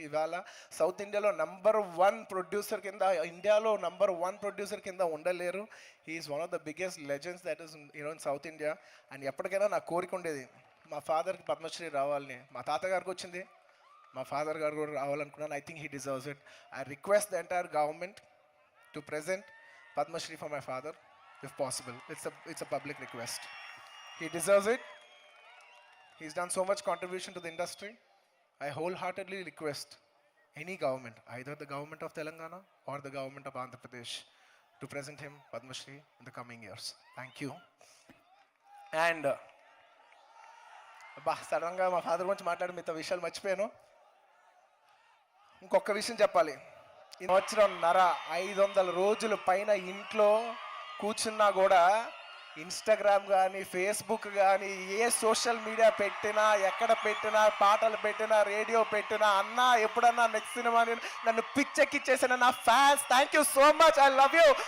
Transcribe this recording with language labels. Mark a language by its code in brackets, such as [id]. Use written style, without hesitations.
[te] ఇవాళ సౌత్ ఇండియాలో #1 ప్రొడ్యూసర్ కింద, ఇండియాలో #1 ప్రొడ్యూసర్ కింద ఉండలేరు. [en] He is one of the biggest legends that is in south India. And [te] ఎప్పటికైనా నాకు కోరిక ఉండేది, మా ఫాదర్కి పద్మశ్రీ రావాలని. మా తాతగారికి వచ్చింది, మా ఫాదర్ గారు కూడా రావాలనుకున్నాను. [en] I think he deserves it. I request the entire government to present Padma Shri for my father, if possible. It's a public request. He deserves it. He's done so much contribution to the industry. I wholeheartedly request any government, either the government of Telangana or the government of Andhra Pradesh, to present him Padma Shri in the coming years. Thank you. [te] And సడన్గా మా father గురించి మాట్లాడి మిగతా విషయాలు మర్చిపోయాను. ఇంకొక విషయం చెప్పాలి. ఈ సంవత్సరంన్నర 500 రోజుల పైన ఇంట్లో కూర్చున్నా కూడా ఇన్స్టాగ్రామ్ కానీ ఫేస్బుక్ కానీ ఏ సోషల్ మీడియా పెట్టినా, ఎక్కడ పెట్టినా, పాటలు పెట్టినా, రేడియో పెట్టినా, అన్నా ఎప్పుడన్నా నెక్స్ట్ సినిమా నన్ను పిచ్చెక్కిచ్చేసిన నా fans, [en] Thank you so much, I love you.